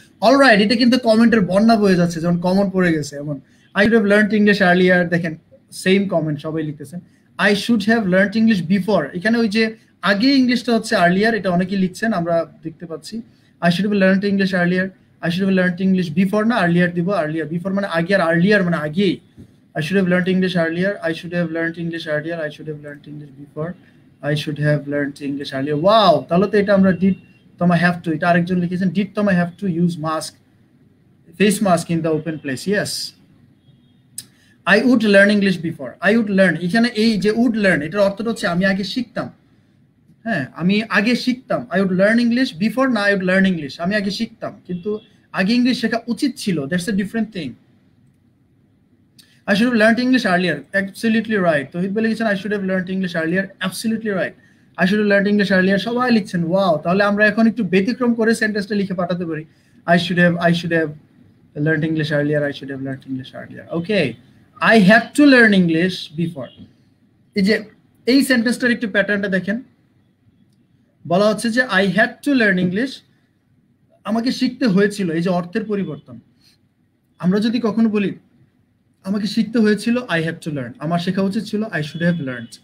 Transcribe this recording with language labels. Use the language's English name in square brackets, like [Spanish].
[Bangla] Alright, এটা কিন্তু কমেন্টের বন্যা বয়ে যাচ্ছে, যেমন কমন পড়ে গেছে, এমন [English] I should have learned English earlier, [Bangla] দেখেন সেম কমেন্ট সবাই লিখতেছেন। [English] I should have learned English before, [Bangla] এখানে ওই যে আগে ইংলিশটা হচ্ছে আর্লিয়ার, এটা অনেকেই লিখছেন, আমরা দেখতে পাচ্ছি। [English] I should have learned English earlier, I should have learned English before, [Bangla] না আর্লিয়ার দিব, [English] earlier before [Bangla] মানে আগে, [English] আর আর্লিয়ার [Bangla] মানে আগেই। [English] I should have learned English earlier. I should have learned English earlier. I should have learned English before. I should have learned English earlier. Wow! [Bangla] তাহলে তো এটা আমরা [English] did তোমা have to, [Bangla] এটা আরেকজন লিখেছেন, [English] did তোমা have to use mask, face mask in the open place. Yes. I would learn English before. [Bangla] I [English] would learn, [Bangla] এখানে এই যে would learn, এটার অর্থটা হচ্ছে আমি আগে শিখতাম। হ্যাঁ, আমি আগে শিখতাম। [English] I would learn English before, [Bangla] না [English] I would learn English, [Bangla] আমি আগে শিখতাম, কিন্তু আগে ইংলিশ শেখা উচিত ছিল। [English] That's a different thing. I should have learned English earlier. Absolutely right. Tohid bole লিখেছেন I should have learned English earlier. Absolutely right. I should have learned English earlier. [Bangla] সবাই লিখছেন ওয়াও। তাহলে আমরা এখন একটু ব্যতিক্রম করে সেন্টেন্সটা লিখে পাঠাতে পারি। [English] I should have learned English earlier. I should have learned English earlier. Okay. I had to learn English before. [Bangla] এই যে এই সেন্টেন্সটার একটু প্যাটার্নটা দেখেন, বলা হচ্ছে যে [English] I had to learn English, [Bangla] আমাকে শিখতে হয়েছিল, এই যে অর্থের পরিবর্তন। আমরা যদি কখনো বলি আমাকে শিখতে হয়েছিল, [English] I have to learn. [Bangla] আমার শেখা উচিত ছিল, [English] I should have learned.